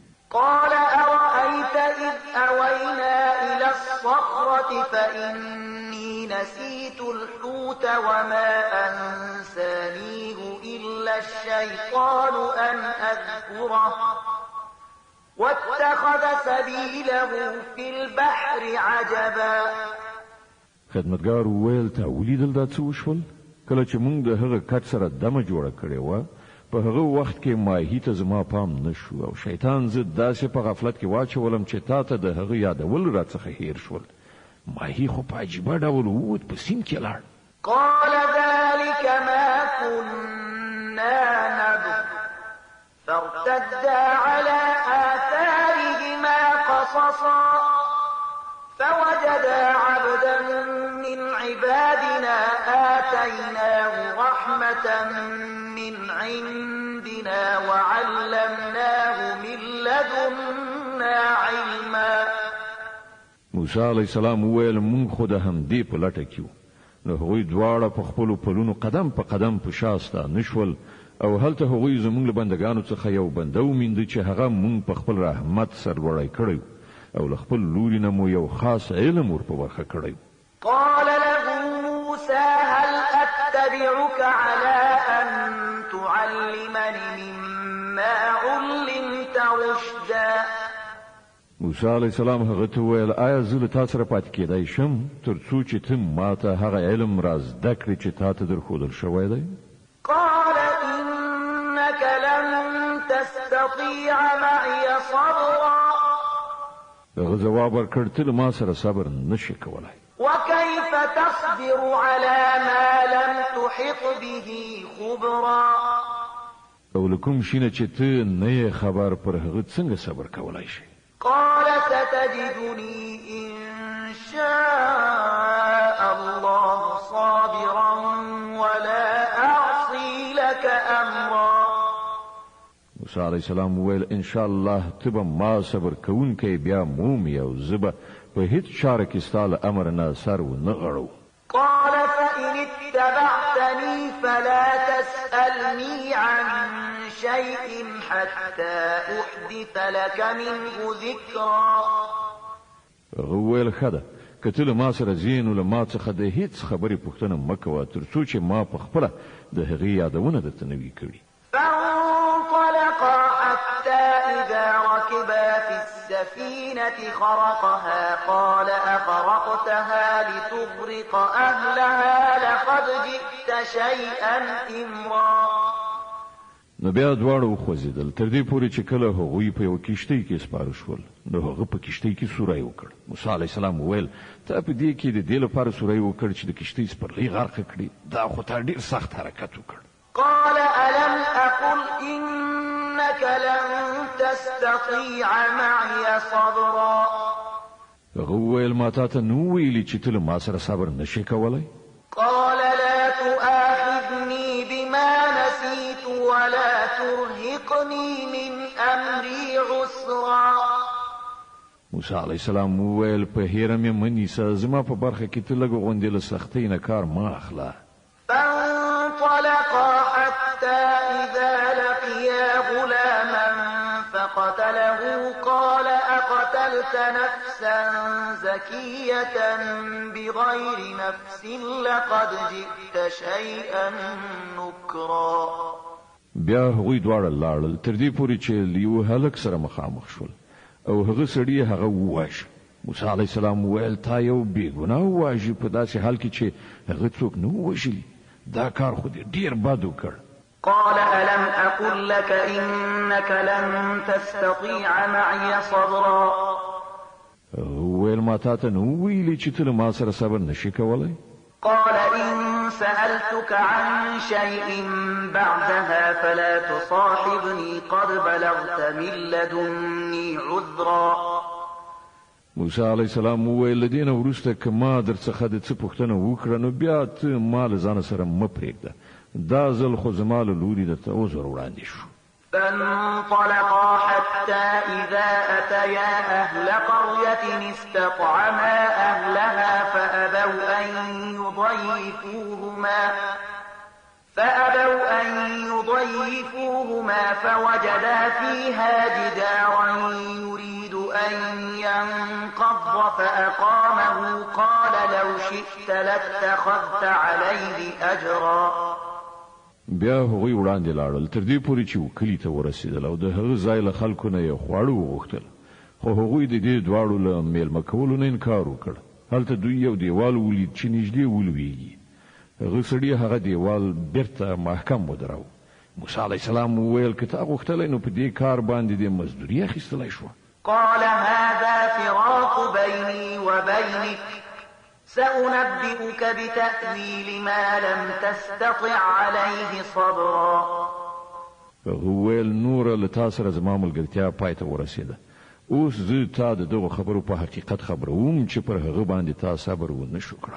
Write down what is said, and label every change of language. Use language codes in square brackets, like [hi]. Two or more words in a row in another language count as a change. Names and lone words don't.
[ar] قال أرأيت إذ أوينا إلى الصخرة فإني نسيت الحوت وما أنسانيه إلا الشيطان أن أذكره واتخذ سبيله في البحر عجبا. [ps] خدمتګار وویل ته ولیدل دا څه وشول؟ کله چې موږ د هغه کټ سره دمه جوړه کړې وه په هغه وخت کې ماهي ته زما پام نه شو او شیطان زه داسې په غفلت کې واچولم چې تا ته د هغه یادول راڅخه هیر شول. ماهي خو په عجیبه ډول ووت په سیند کې لاړ. [ar] قال ذلك ما كنا نبغ فارتدا على آثارهما قصصا فوجدا عبدا من عبادنا آتيناه رحمة من عندنا وعلمناه من لدنا علما. [ps] موسی [ar] علیه السلام [ps] وویل مونږ خو د همدې په لټه کې وو. نو هغوی دواړه په خپلو پلونو قدم په قدم په شا ستانه شول او هلته هغوی زموږ له بندګانو څخه یو بنده ومینده چې هغه مونږ په خپل رحمت سرلوړی کړی او له خپل لوري نه مو یو خاص علم ور په برخه کړی. [ar] قال له موسى هل أتبعك على أن تعلمني مما علمت رشدا. [ps] موسی [ar] علیه السلام [ps] هغه ته وویل آیا زه له تا سره پاتې کېدای شم تر څو چې ته ما ته هغه علم را زده کړې چې تا ته درښودل شوی دی؟ [ar] قال إنك لن تستطيع معي صبرا. [ps] هغه ځواب ورکړ ته له ما سره صبر نشې کولی. [ar] وكيف تصبر على ما لم تحط به خبرا. [ps] او له کوم شي نه چې ته نه یې خبر پر هغه څنګه صبر کولی شي؟ [ar] قال ستجدني إن شاء الله صابرا ولا أعصي لك أمرا. [ps] موسی [ar] علیه السلام [ps] وویل [ar] ان شاء الله [ps] ته به ما صبر کوونکی بیا مومي او زه به په هیڅ چاره کې ستا له امر نه سر ونه غړو. [ar] قال فإن اتبعتني فلا تسألني عن شيء حتى أحدث لك منه ذكرا. [ps] هغه وویل ښه ده که ته له ما سره ځې نو له ما څخه د هیڅ خبرې پوښتنه مه کوه تر څو چې ما په خپله د هغې یادونه درته نه وي کړي. [ar] فانطلقا حتى إذا ركبا في السفينة خرقها قال أخرقتها لتغرق أهلها لقد جئت شيئا إمرا. [ps] نو بیا دواړه وخوځېدل تر دې پورې چې کله هغوی په یو کښتۍ کې سپاره شول نو هغه په کښتۍ کې سوری وکړ. موسی [ar] علیه السلام [ps] وویل ته په دې کې د دې لپاره سوری وکړ چې د کښتۍ سپرلۍ غرقه کړي دا خو تا ډېر سخت حرکت وکړ. [ar] قال ألم أقل إنك لن تستطيع معي صبرا. [ps] هغه وویل ما تا ته نو ویلي چې ته له ما سره صبر نشې کولی؟ [ar] قال لا تؤاخذني بما نسيت ولا ترهقني من أمري عسرا. [ps] موسی [ar] علیه السلام [ps] وویل په هیره مې مه نیسه زما په برخه کې ته لږ غوندې له سختۍ نه کار مه اخله. [ar] فانطلقا حتى إذا لقيا غلاما فقتله قال أقتلت نفسا زكية بغير نفس لقد جئت شيئا نكرا. [ps] بیا هغوی دواړه لاړل تر دې پورې چې له یوه هلک سره مخامخ شول او هغه سړی هغه وواژه. موسی [ar] علیه السلام [ps] وویل تا یو بېګناه وواژه په داسې حال کې چې هغه څوک نه ووژلي. دا کار خو دې ډېر بد وکړ. [ar] قال ألم أقل لك إنك لن تستطيع معي صبرا. [ps] ویل ما تا ته نو ویلي چې ته له ما سره صبر نشي کولی؟ [ar] قال إن سألتك عن شيء بعدها فلا تصاحبني قد بلغت من لدني عذرا. [ps] موسی [ar] علیه السلام [ps] وویل له دې نه وروسته که ما در څخه د څه پوښتنه وکړه نو بیا ته ما له ځانه سره مه پرېږده. دا ځل خو زما له لوري درته عذر وړاندې شو. [ar] فانطلقا حتى إذا أتيا أهل قرية استطعما أهلها فأبوا أن يضيفوهما فوجدا فيها جدارا يريد أن ينقض فأقامه قال لو شئت لاتخذت عليه أجرا. [ps] بیا هغوی وړاندې لاړل تر دې پورې چې وکلي ته ورسېدل او د هغه ځای له خلکو نه یې خواړه وغوښتل، خو هغوی د دې دواړو له میلمه کولو نه انکار وکړ. هلته دوی یو دیوال ولید چې نږدې ولویږي. هغه سړي هغه دیوال بیرته محکم ودراو. موسی [ar] علیه السلام [ps] وویل که تا غوښتلی نو په دې کار باندې دې مزدوري اخیستلی شوه. [ar] قال هذا فراق بيني وبينك سأنبئك بتأويل ما لم تستطع عليه صبرا. [ps] ویل نور له تا سره زما ملګرتیا پای ته ورسېده. اوس زه تا د دغو خبرو په حقیقت خبروم چې پر هغه باندې تا صبر ونه شو کړی.